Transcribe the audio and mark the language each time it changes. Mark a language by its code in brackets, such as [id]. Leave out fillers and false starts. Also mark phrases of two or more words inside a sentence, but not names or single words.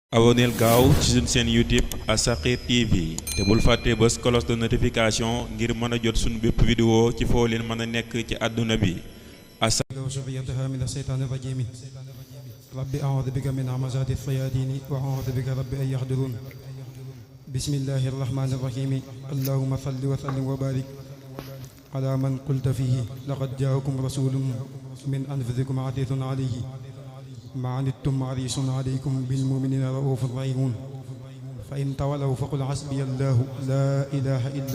[wo] aboneel gaaw ci suñu chaîne YouTube As-Sakhir TV te bul fàtte bës [fr] cloche de notification [wo] ngir mën a jot suñu bépp vidéo ci foo leen mën a nekk ci àdduna bi [ar] وذريتها من الشيطان الرجيم رب أعوذ بك من همزات الشياطين وأعوذ بك رب أن يحضرون بسم الله الرحمن الرحيم اللهم صل وسلم وبارك على من قلت فيه لقد جاءكم رسول من أنفسكم عزيز عليه ما عنتم حريص عليكم بالمؤمنين رؤوف رحيم فإن تولوا فقل حسبي الله لا إله إلا